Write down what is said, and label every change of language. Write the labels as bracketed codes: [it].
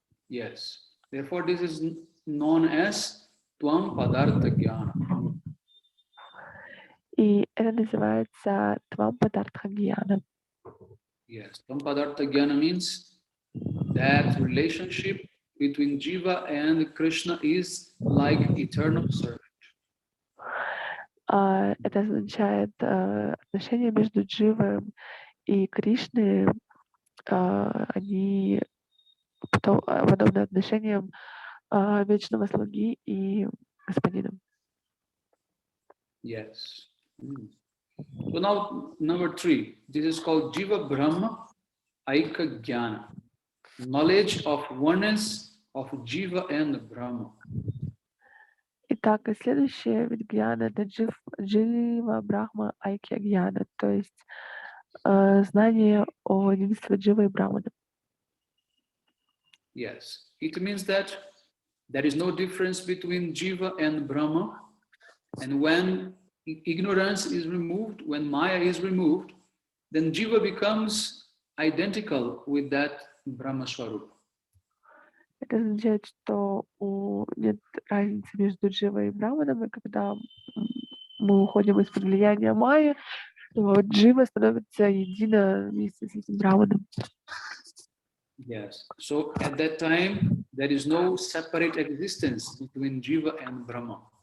[en] Yes. Therefore, this is known as Tvam Padartha Jnana. [ru] И это называется Твампадартха Гьяна. [en] Yes. Tvam Padartha Jnana means that relationship between Jiva and Krishna is like eternal servant. [ru] Это означает отношения между Дживой и Кришной, они подобны отношениям вечного слуги и господина. [en] Yes. So now, number 3. This is called Jiva Brahma Aika Jnana. Knowledge of oneness of Jiva and Brahma. [ru] Итак, и следующее вид гьяна — это джива брахма айкья гьяна, то есть знание о единстве дживы и брахмана. [en] Yes. It means that there is no difference between Jiva and Brahma. And when ignorance is removed, when Maya is removed, then Jiva becomes identical with that Brahma Swarupa. [ru] Это означает, что нет разницы между дживой и брахманом, и когда мы уходим из-под влияния майя, то джива становится едино вместе с этим брахманом. [en] Yes. So at that time, there is no separate existence between Jiva and Brahma.